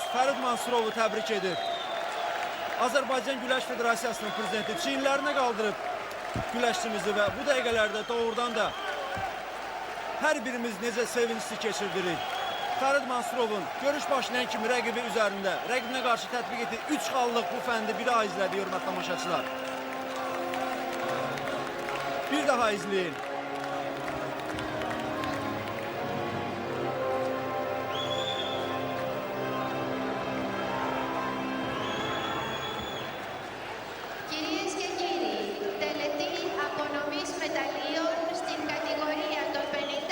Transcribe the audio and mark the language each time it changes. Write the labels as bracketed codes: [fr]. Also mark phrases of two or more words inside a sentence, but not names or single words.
[az] Fərid Mansurovu təbrik edir. Azərbaycan Güləş Federasiyasının prezidenti çiyinlərinə qaldırıb güləşçimizi və bu dəqiqələrdə doğrudan da hər birimiz necə sevinçli keçirdirik. Fərid Mansurovun görüş başlayan kimi rəqibi üzərində, rəqibinə qarşı tətbiq etdiyi 3 xallıq bu fəndi bir daha izlədi, hörmətli tamaşaçılar. Bir daha izləyin. [el] Κυρίες και κύριοι, τελετή απονομής μεταλλίων στην κατηγορία των 50.